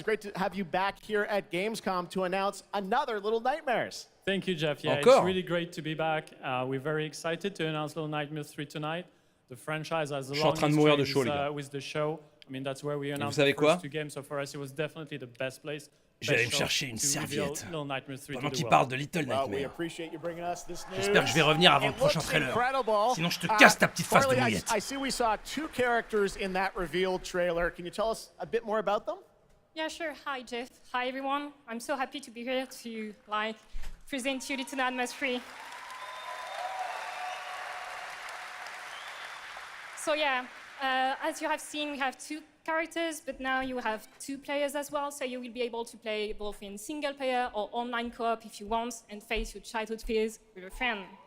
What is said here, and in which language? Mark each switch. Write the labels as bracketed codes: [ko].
[en] It's great to have you back here at Gamescom to announce another Little Nightmares. Thank you, Jeff. Yeah, [fr] Encore? [en] It's really great to be back. We're very excited to announce Little Nightmares 3 tonight. The franchise has a long history with the show. I mean, that's where we announced the first two games. So for us, it was definitely the best place. [fr] J'allais me chercher une serviette pendant qu'il parle de Little Nightmares. J'espère que je vais revenir avant le prochain trailer. Sinon, je te casse ta petite face de mouillette. [en] I see we saw two characters in that reveal trailer. Can you tell us a bit more about them? Yeah, sure. Hi, Jeff. Hi, everyone. I'm so happy to be here to present you Little Nightmares 3. So yeah, as you have seen, we have two characters, but now you have two players as well, so you will be able to play both in single player or online co-op if you want, and face your childhood fears with a friend.